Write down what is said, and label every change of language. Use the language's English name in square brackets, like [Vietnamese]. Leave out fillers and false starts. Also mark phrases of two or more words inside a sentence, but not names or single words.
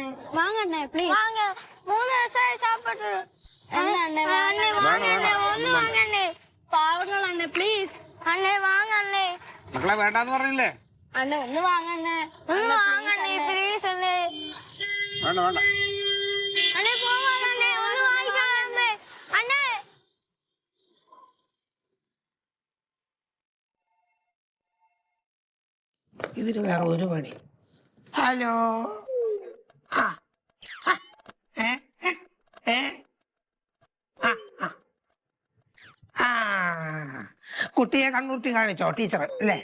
[Tamil] வாங்க அண்ணே ப்ளீஸ். வாங்க 3 வருஷம் சாப்பிட்டு அண்ணே வாங்க ஒண்ணு வாங்க அண்ணே. பாவங்கள் அண்ணே ப்ளீஸ் அண்ணே வாங்க அண்ணே. [Malayalam] മക്കളെ വേണ്ടാന്ന് പറഞ്ഞില്ലേ? [Tamil] அண்ணே ஒண்ணு வாங்க அண்ணே. ஒண்ணு வாங்க அண்ணே ப்ளீஸ் அண்ணே. [Malayalam] വേണ്ട വേണ്ട. [Tamil] அண்ணே போங்க அண்ணே ஒண்ணு வாங்கிக்கோங்க அண்ணே. அண்ணே [Malayalam] ഇതിന് വേറെ ഒരു പണി. ഹലോ ആ ആ, ഏ ഏ, ഏ ആ ആ ആ കുട്ടിയെ കണ്ണൂട്ടി കാണിച്ചോ ടീച്ചർ അല്ലേ?